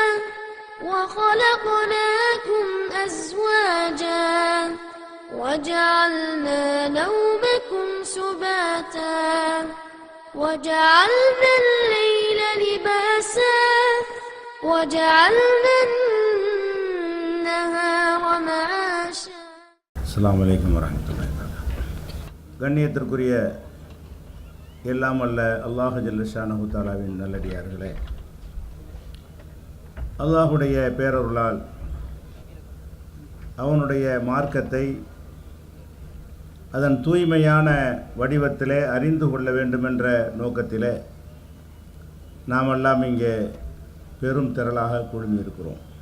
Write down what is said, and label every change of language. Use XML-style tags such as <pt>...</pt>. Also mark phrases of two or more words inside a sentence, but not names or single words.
<ar>وخلقناكم أزواجا وجعلنا نومكم سباتا وجعلنا الليل لباسا وجعلنا النهار معاشا. السلام عليكم ورحمة الله وبركاته.</ar> <ta>கண்ணியத்திற்குரிய எல்லாம் அல்ல</ta> <ar>الله جل شأنه تعالى</ar> <ta>நல்லடியார்களே, அல்லாஹுடைய பேரருளால் அவனுடைய மார்க்கத்தை அதன் தூய்மையான வடிவத்திலே அறிந்து கொள்ள வேண்டுமென்ற நோக்கத்திலே நாமெல்லாம் இங்கே பெரும் திரளாக குழுமியிருக்கிறோம்.</ta>